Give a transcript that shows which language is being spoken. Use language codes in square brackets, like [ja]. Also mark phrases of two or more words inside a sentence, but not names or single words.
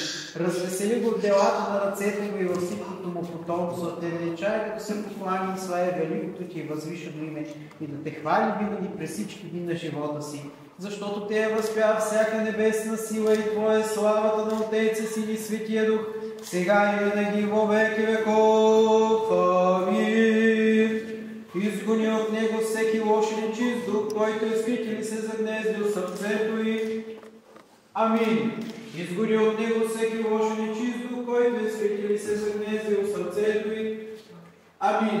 [bg] Развесели го в делата на ръцете му и във всичкото му потомство. Те величае, като се поклани и славя великото Ти възвишено име и да Те хвали винаги през всички дни на живота си. Защото Те е възпя всяка небесна сила и Твоя славата на Отеца, Син и Светия Дух, сега и винаги [cu] во веки веков. [bg] Амин. Изгони от него всеки лош и нечист дух, който е скрит или се загнездил в сърцето й. Амин. Изгони от него всеки лош и нечист дух, който е скрит или се загнездил в сърцето й. Амин.